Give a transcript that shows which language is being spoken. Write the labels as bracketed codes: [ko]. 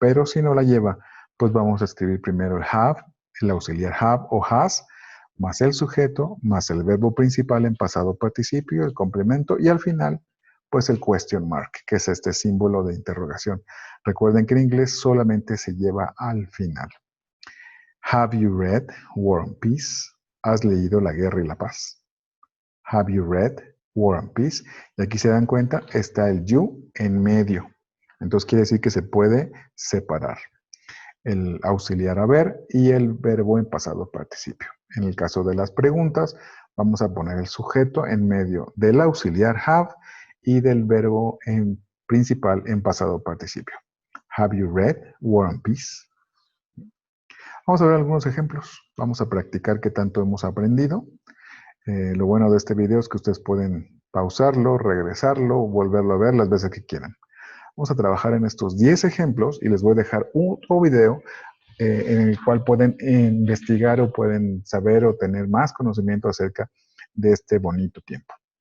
[es] Pero si no la lleva, pues vamos a escribir primero el have, el auxiliar have o has, más el sujeto, más el verbo principal en pasado participio, el complemento y al final, pues el question mark, que es este símbolo de interrogación. Recuerden que en inglés solamente se lleva al final. [en] Have you read War and Peace? [es] ¿Has leído La Guerra y la Paz? [en] Have you read War and Peace? [es] Y aquí se dan cuenta, está el you en medio. Entonces quiere decir que se puede separar el auxiliar haber y el verbo en pasado participio. En el caso de las preguntas, vamos a poner el sujeto en medio del auxiliar have y del verbo principal en pasado participio. [en] Have you read War and Peace? [es] Vamos a ver algunos ejemplos. Vamos a practicar qué tanto hemos aprendido. Lo bueno de este video es que ustedes pueden pausarlo, regresarlo, volverlo a ver las veces que quieran. Vamos a trabajar en estos 10 ejemplos y les voy a dejar otro video en el cual pueden investigar o pueden saber o tener más conocimiento acerca de este bonito tiempo.